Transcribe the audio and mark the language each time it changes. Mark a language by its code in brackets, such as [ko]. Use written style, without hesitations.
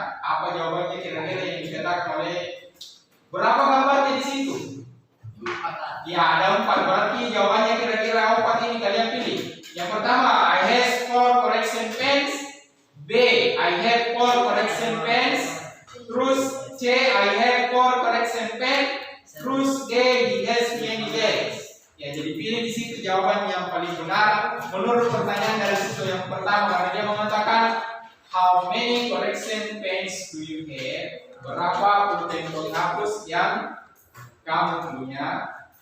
[id] Apa jawabannya kira-kira yang dikatakan oleh berapa gambarnya di situ? Ya, ada 4. Berarti jawabannya kira-kira 4 ini kalian pilih. Yang pertama, [en] I have 4 correction pens. B, I have 4 correction pens. Terus C, I have 4 correction pens. Terus D, he has many bags. [id] Ya, jadi pilih di situ jawaban yang paling benar menurut pertanyaan dari siswa yang pertama, karena dia mengatakan [en] how many correction pens do you have? [id] Berapa pulpen penghapus yang kamu punya?